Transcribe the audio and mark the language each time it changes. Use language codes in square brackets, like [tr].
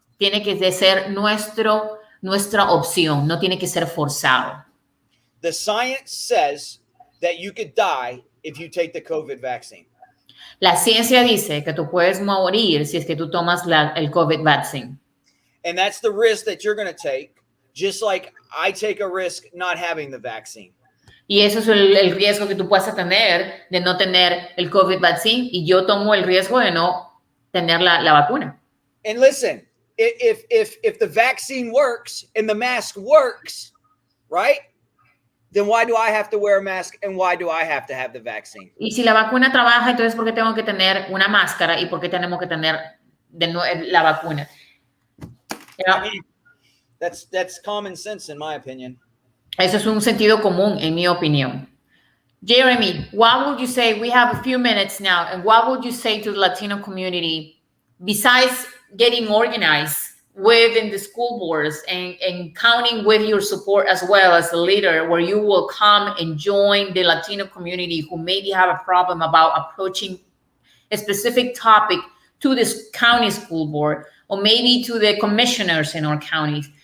[es] Tiene que ser nuestra opción. No tiene que ser forzado. [en] The science says that you could die if you take the COVID vaccine. [es] La ciencia dice que tú puedes morir si es que tú tomas el COVID vaccine. [en] And that's the risk that you're going to take, just like I take a risk not having the vaccine. [es] Y eso es el riesgo que tú puedes tener de no tener el COVID vaccine y yo tomo el riesgo de no tener la vacuna. [en] And listen, if the vaccine works and the mask works, right? Then why do I have to wear a mask and why do I have to have the vaccine? [es] Y si la vacuna trabaja, entonces ¿por qué tengo que tener una máscara y por qué tenemos que tener la vacuna? [en] I mean, that's common sense in my opinion. [es] Eso es un sentido común en mi opinión. [en] Jeremy, what would you say? We have a few minutes now, and what would you say to the Latino community besides getting organized within the school boards and counting with your support as well as a leader where you will come and join the Latino community who maybe have a problem about approaching a specific topic to this county school board or maybe to the commissioners in our counties?